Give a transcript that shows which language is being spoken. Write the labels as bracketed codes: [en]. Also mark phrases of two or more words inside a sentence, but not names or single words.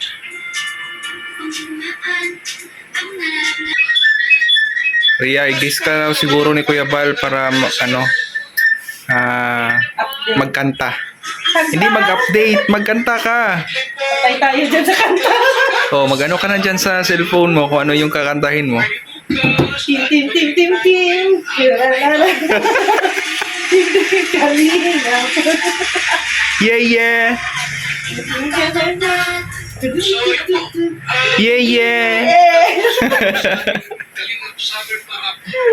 [tl] Ria, i-guess ka raw siguro ni Kuya Bal para magkanta. Hindi mag-update, magkanta ka. Patay tayo dyan sa kanta. O, magano ka na dyan sa cellphone mo kung ano yung kakantahin mo. Tim, tim, tim, tim, tim. Kiralala. Tim, tim, tim, kalina. Yeah, yeah. Yeah, yeah. Kalingap Summer Barra po.